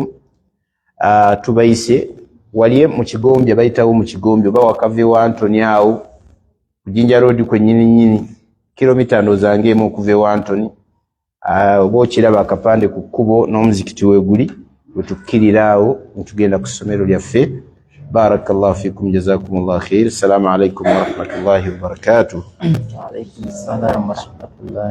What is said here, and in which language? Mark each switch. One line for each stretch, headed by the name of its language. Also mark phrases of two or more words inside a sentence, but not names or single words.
Ganda: Tubayise waliye mu Kigombye, bayitawo mu Kigombye oba wakave wa Antony awo ku Jinja Road kwennyini kilomita ndozange emu okuva wa Antony. Oba okiraba akapande ku kkubo n'omuzikiti weeguli wetukkirira awo netugenda ku ssomero lyaffe.
Arabic: بارك الله فيكم، جزاكم الله خير. السلام عليكم ورحمة الله وبركاته. وعليكم السلام ورحمة الله